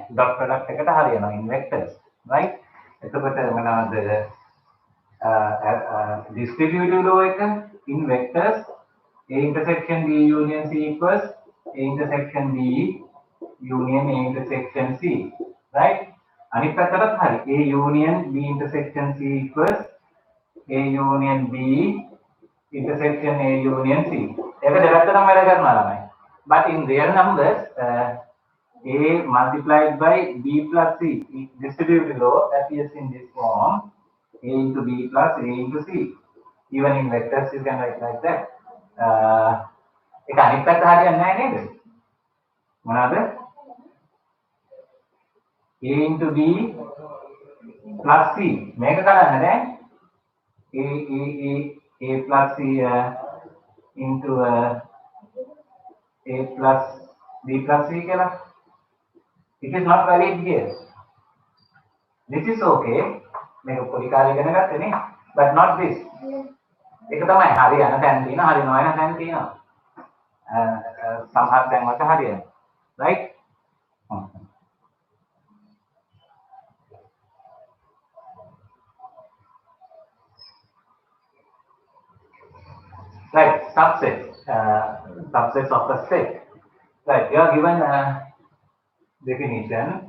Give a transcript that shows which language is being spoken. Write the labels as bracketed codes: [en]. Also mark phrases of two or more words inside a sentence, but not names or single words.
[en] dot product [si] එකට හරියනවා [en] in vectors, right? [si] එතකොට මොනවද [en] distributive law එක in vectors A intersection B union C equals A intersection B union A intersection C, right? [si] අනිත් පැත්තටත් හරි [en] A union B intersection C equals A union B intersection A union C. [si] ඒක දෙපැත්තටම වැඩ කරනවා ළමයි. [en] But in real numbers, A multiplied by B plus C, distributive law appears in this form: A into B plus A into C. Even in vectors you can write like that. [si] ඒක අනිත් පැත්ත හරියන්නේ නැහැ නේද? මොනවාද? [en] A into B plus C. [si] මේක කරන්න දැන් [en] A plus C into A plus B plus C කියලා. It is not valid here. This is okay. [si] මේක පොඩි කාලේ ඉගෙන ගත්තේ නේ. [en] But not this. [si] ඒක තමයි හරියන තැන් තියෙනවා හරි නොවන තැන් තියෙනවා. සමහර තැන් වලට හරියනවා. [en] Right? Right, subsets, subsets of a set. Right, you are given a definition.